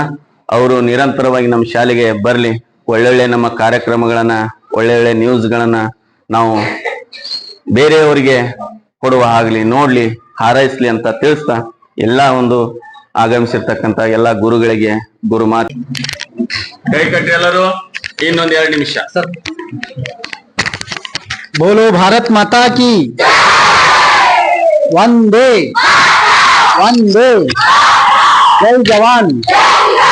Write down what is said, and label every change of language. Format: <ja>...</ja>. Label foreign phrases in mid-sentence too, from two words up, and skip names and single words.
<kn>ಅವರು ನಿರಂತರವಾಗಿ ನಮ್ಮ ಶಾಲೆಗೆ ಬರ್ಲಿ, ಒಳ್ಳೊಳ್ಳೆ ನಮ್ಮ ಕಾರ್ಯಕ್ರಮಗಳನ್ನ, ಒಳ್ಳೊಳ್ಳೆ ನ್ಯೂಸ್ಗಳನ್ನ ನಾವು ಬೇರೆಯವರಿಗೆ ಕೊಡುವ ಆಗ್ಲಿ, ನೋಡ್ಲಿ, ಹಾರೈಸ್ಲಿ ಅಂತ ತಿಳಿಸ್ತಾ ಎಲ್ಲ ಒಂದು ಆಗಮಿಸಿರ್ತಕ್ಕಂತ ಎಲ್ಲ ಗುರುಗಳಿಗೆ ಗುರು ಮಾತು ಕೈ ಕಟ್ಟಿ ಎಲ್ಲರೂ ಇನ್ನೊಂದ್ 2 ನಿಮಿಷ.</kn> <hi>बोलो भारत माता की वंदे वंदे, जय जवान</hi>